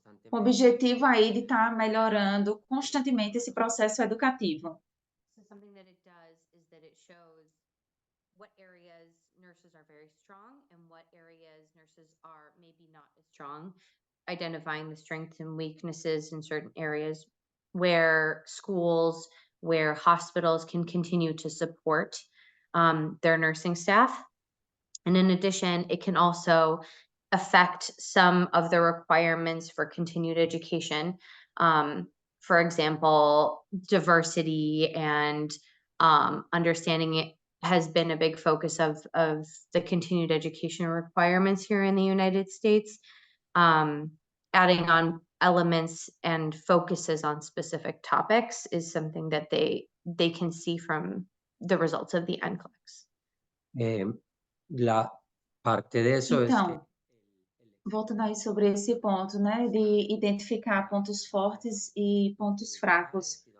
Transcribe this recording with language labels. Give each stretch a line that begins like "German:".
Portuguese: O objetivo aí de estar melhorando constantemente esse processo educativo.
English: So something that it does is that it shows what areas nurses are very strong and what areas nurses are maybe not as strong, identifying the strengths and weaknesses in certain areas where schools, where hospitals can continue to support their nursing staff. And in addition, it can also affect some of the requirements for continued education. For example, diversity and understanding it has been a big focus of the continued education requirements here in the United States. Adding on elements and focuses on specific topics is something that they can see from the results of the NCLEX.
Spanish: La parte de eso es que
Portuguese: Então, voltando aí sobre esse ponto, né, de identificar pontos fortes e pontos fracos.